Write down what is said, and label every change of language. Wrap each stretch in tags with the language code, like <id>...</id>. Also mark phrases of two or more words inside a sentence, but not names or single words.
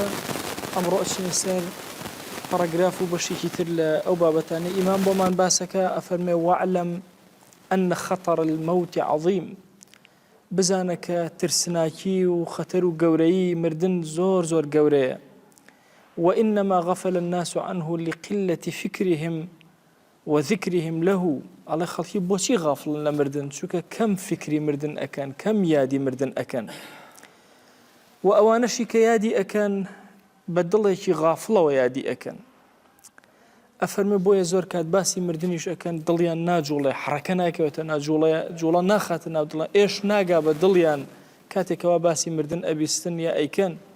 <ckb>ئەمڕۆ ئەچینە سەر پاراگراف و بەشێکی تر لە ئەو بابەتانەی ئیمام بۆمان باسەکە. ئەفەرمێ</ckb> <ar>وەعلەم ئەنە خەتەر المەوت عەظیم.</ar> <ckb>بزانە کە ترسناکی و خەتەر و گەورەی مردن زۆر زۆر گەورەیە.</ckb> <ar>وإنما غفل الناس عنه لقلة فكرهم وذكرهم له.</ar> <ckb>ئەڵێ خەڵکی بۆچی غافڵن لە مردن؟ چونکە کەم فکری مردن ئەکەن، کەم یادی مردن ئەکەن. و ئەوانەشی کە یادی ئەکەن بە دڵێکی غافڵەوە یادی ئەکەن. ئەفەرمێ بۆیە زۆر کات باسی مردنیش ئەکەن دڵیان ناجوڵێ، حرەکە ناکەوێتە جوڵە ناخاتە ناو دڵیان، ئێش ناگا بە دڵیان کاتێکەوە باسی مردن ئەبیستن یا ئەیکەن.</ckb>